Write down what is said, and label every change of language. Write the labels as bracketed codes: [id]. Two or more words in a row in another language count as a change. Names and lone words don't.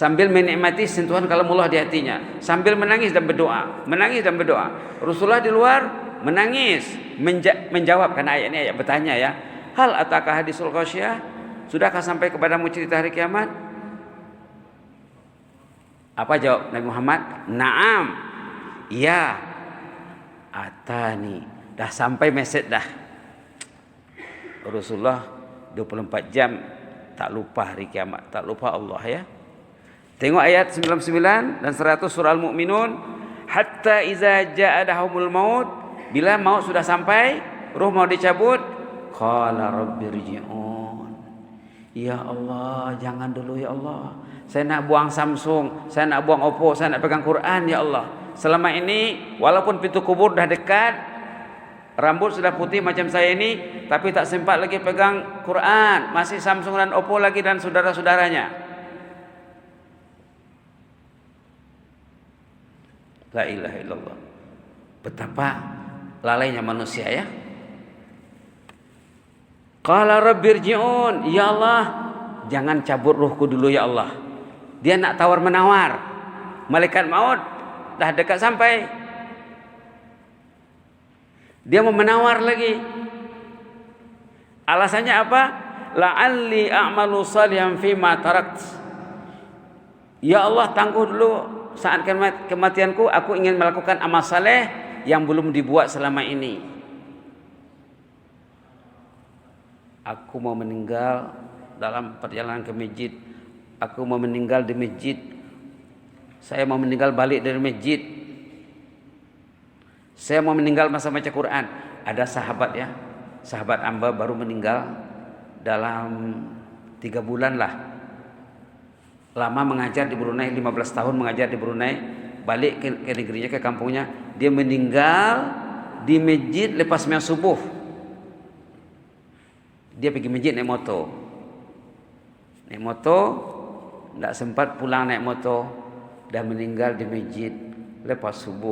[ms] sambil menikmati sentuhan kalamullah di hatinya, sambil menangis dan berdoa, menangis dan berdoa. Rasulullah di luar menangis, menjawab, karena ayat ini ayat bertanya ya. [ar] Hal ataka hadisul ghasyiyah? [ms] Sudahkah sampai kepadamu cerita hari kiamat? Apa jawab Nabi Muhammad? Naam. Iya. Atani. Dah sampai message dah. Rasulullah 24 jam tak lupa hari kiamat, tak lupa Allah ya. Tengok ayat 99 dan 100 surah Al-Mu'minun. [ar] Hatta iza ja'adahumul maut, [ms] bila maut sudah sampai, ruh mau dicabut, [ar] qala rabbirji'un. Ya Allah, [ms] jangan dulu [ar] ya Allah. [ms] Saya nak buang Samsung, saya nak buang Oppo, saya nak pegang Quran [ar] ya Allah. [ms] Selama ini walaupun pintu kubur dah dekat, rambut sudah putih macam saya ini, tapi tak sempat lagi pegang Quran, masih Samsung dan Oppo lagi dan saudara-saudaranya. [ar] La ilaha illallah. [ms] Betapa lalainya manusia ya. [ar] Qala rabbirji'un, ya Allah, [ms] jangan cabut ruhku dulu [ar] ya Allah. [ms] Dia nak tawar-menawar. Malaikat maut dah dekat sampai. Dia mau menawar lagi. Alasannya apa? [ar] La'alli a'malu salihan fima tarakt. [ms] Ya Allah, tangguh dulu, saat kematianku aku ingin melakukan amal saleh yang belum dibuat selama ini. Aku mau meninggal dalam perjalanan ke masjid. Aku mau meninggal di masjid. Saya mau meninggal balik dari masjid. Saya mau meninggal masa baca Quran. Ada sahabat ya, sahabat hamba baru meninggal dalam 3 bulan lah. Lama mengajar di Brunei, 15 tahun mengajar di Brunei, balik ke negerinya, ke kampungnya. Dia meninggal di masjid lepas sembahyang subuh. Dia pergi masjid naik motor. Naik motor, tidak sempat pulang naik motor, dan meninggal di masjid lepas subuh.